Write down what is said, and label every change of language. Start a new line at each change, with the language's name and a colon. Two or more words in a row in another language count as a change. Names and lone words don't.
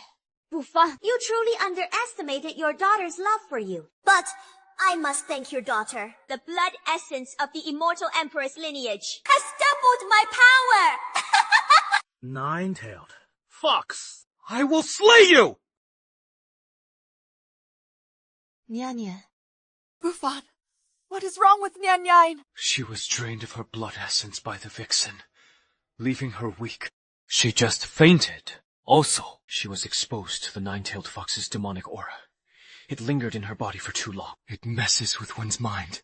English: Bufan, you truly underestimated your daughter's love for you. But I must thank your daughter. The blood essence of the immortal emperor's lineage has doubled my power! Nine-tailed fox! I will slay you! Nian Nian. Bufan, what is wrong with Nian Nian? She was drained of her blood essence by the vixen, leaving her weak. She just fainted. Also, she was exposed to the nine-tailed fox's demonic aura. It lingered in her body for too long. It messes with one's mind.